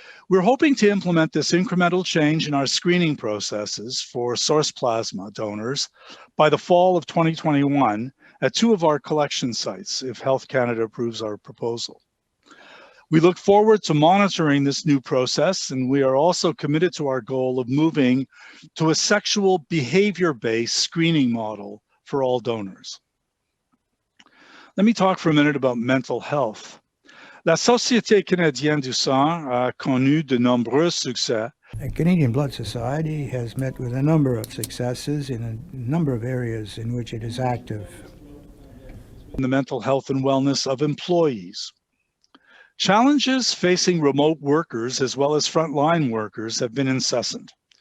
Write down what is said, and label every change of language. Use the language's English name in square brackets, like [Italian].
[English] We're hoping to implement this incremental change in our screening processes for source plasma donors by the fall of 2021 at 2 of our collection sites, if Health Canada approves our proposal. We look forward to monitoring this new process, and we are also committed to our goal of moving to a sexual behavior-based screening model for all donors. Let me talk for a minute about mental health. [French] La Société Canadienne du Sang a connu de nombreux succès. [English] The Canadian Blood Society has met with a number of successes in a number of areas in which it is active. In the mental health and wellness of employees. Challenges facing remote workers as well as frontline workers have been incessant.